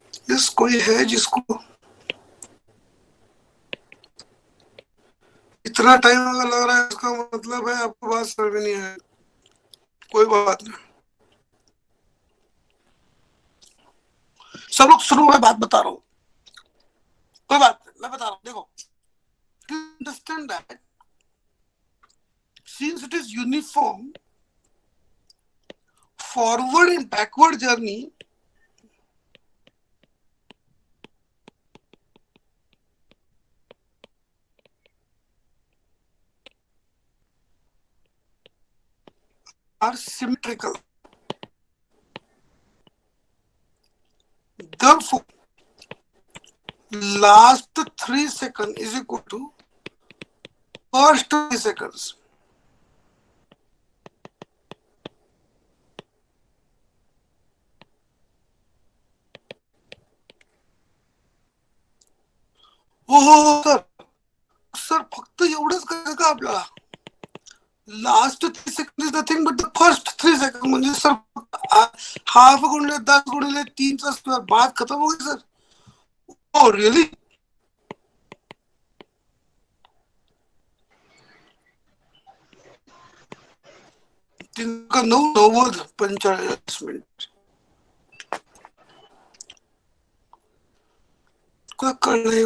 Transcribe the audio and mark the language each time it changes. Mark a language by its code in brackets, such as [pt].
[hi] Yes, कोई है जिसको इतना टाइम अगर लग रहा है, इसका मतलब है आपको बात समझ में नहीं है। कोई बात नहीं, सब लोग सुनो, मैं बात बता रहा हूँ। कोई बात नहीं, मैं बता रहा हूँ। देखो, [en] Understand that since it is uniform, forward and backward journey are symmetrical. Therefore, last 3 seconds is equal to first 3 seconds. [mr] हो सर, सर फक्त एवढंच करायचं का आपल्याला? [en] Last 3 second is nothing but the first 3 second. [mr] म्हणजे सर हाफ गुणिले 10 गुणिले 3 चा स्क्वेअर, [hi] बात खत्म हो गई सर. [en] Oh really? [mr] तिनका 9:45 कळले.